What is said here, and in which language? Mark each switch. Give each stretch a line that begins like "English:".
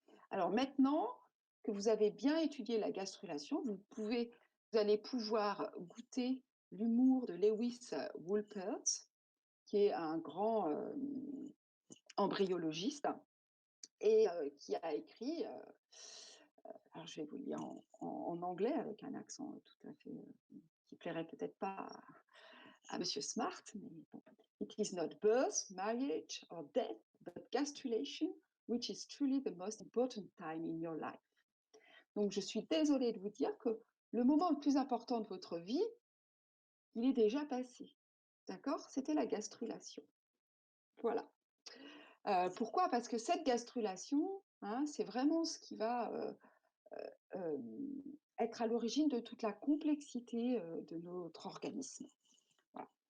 French: Alors maintenant que vous avez bien étudié la gastrulation, vous allez pouvoir goûter l'humour de Lewis Wolpert, qui est un grand embryologiste et qui a écrit, alors je vais vous le lire en anglais avec un accent tout à fait qui plairait peut-être pas à Monsieur Smart, mais bon.
English: It is not birth, marriage or death, but gastrulation, which is truly the most important time in your life.
French: Donc je suis désolée de vous dire que le moment le plus important de votre vie, il est déjà passé. D'accord? C'était la gastrulation. Voilà. Pourquoi? Parce que cette gastrulation, hein, c'est vraiment ce qui va, être à l'origine de toute la complexité, de notre organisme. Voilà.